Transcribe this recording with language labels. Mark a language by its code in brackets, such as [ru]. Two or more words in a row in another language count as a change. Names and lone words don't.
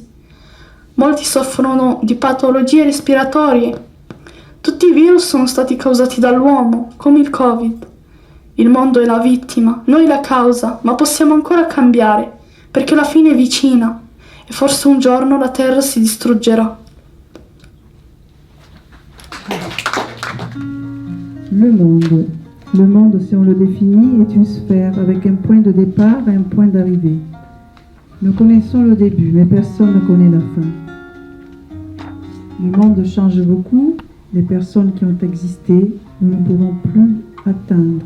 [it] Molti soffrono di patologie respiratorie. Tutti i virus sono stati causati dall'uomo, come il Covid. Il mondo è la vittima, noi la causa, ma possiamo ancora cambiare, perché la fine è vicina e forse un giorno la Terra si distruggerà. [fr] Le monde, si on le définit, est une sphère avec un point de départ et un point d'arrivée. Nous connaissons le début, mais personne ne connaît la fin. Le monde change beaucoup, les personnes qui ont existé, nous ne pouvons plus atteindre.